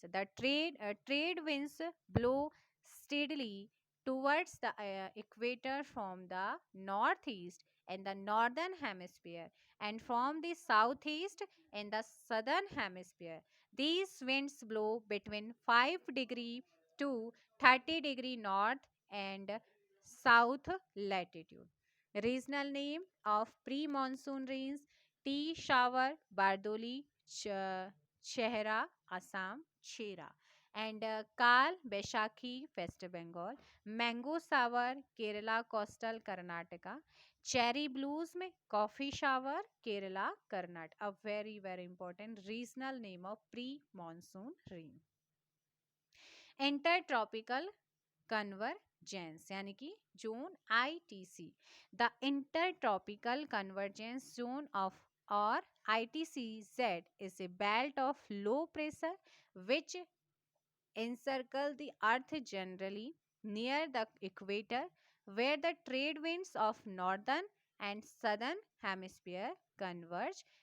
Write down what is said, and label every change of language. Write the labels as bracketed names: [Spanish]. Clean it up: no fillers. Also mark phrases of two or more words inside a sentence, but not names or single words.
[English] The trade winds blow steadily towards the equator from the northeast in the northern hemisphere and from the southeast in the southern hemisphere. These winds blow between 5 degree to 30 degree north and south latitude. Regional name of pre-monsoon rains: tea shower, Bardoli, Chehra, Assam, Chera, and Kal, Baishakhi, West Bengal. Mango shower, Kerala, coastal Karnataka. Cherry blues में coffee shower, Kerala, Karnataka. A very, very important regional name of pre-monsoon rain. Intertropical convergence [Hindi] यानी कि [English] जोन ITC. The intertropical convergence zone of or ITCZ is a belt of low pressure which encircle the earth generally near the equator, where the trade winds of northern and southern hemisphere converge.